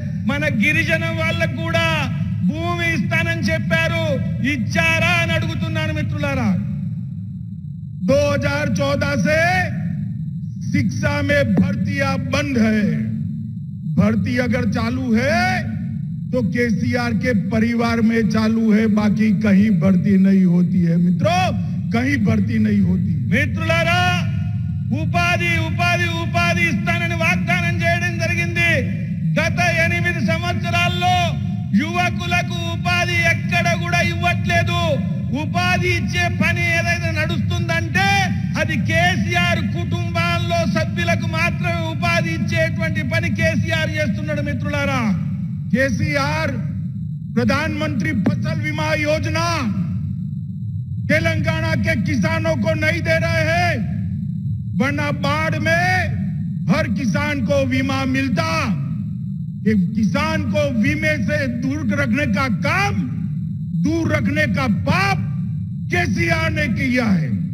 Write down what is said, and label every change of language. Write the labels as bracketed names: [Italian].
[Telugu] మన గిరిజన వాళ్ళకు కూడా భూమి ఇస్తానని చెప్పారు, ఇచ్చారా అని అడుగుతున్నాను మిత్రులారా. [Hindi] 2014 से शिक्षा में भर्तियां बंद है. भर्ती अगर चालू है तो केसीआर के परिवार में चालू है, बाकी कहीं भर्ती नहीं होती है मित्रों, कहीं भर्ती नहीं होती. [Telugu] మిత్రులారా, ఉపాధి ఉపాధి ఉపాధి ఇస్తానని వాగ్దానం చేయడం జరిగింది. గత 8 సంవత్సరాల్లో యువకులకు ఉపాధి ఎక్కడ కూడా ఇవ్వట్లేదు. ఉపాధి ఇచ్చే పని ఏదైతే నడుస్తుందంటే అది కేసీఆర్ కుటుంబాల్లో సభ్యులకు మాత్రమే ఉపాధి ఇచ్చేటువంటి పని కేసీఆర్ చేస్తున్నాడు మిత్రులారా. [Hindi] केसीआर प्रधानमंत्री फसल बीमा योजना तेलंगाना के किसानों को नहीं दे रहे हैं, वरना बाढ़ में हर किसान को बीमा मिलता. कि किसान को बीमे से दूर रखने का काम, दूर रखने का पाप केसीआर ने किया है.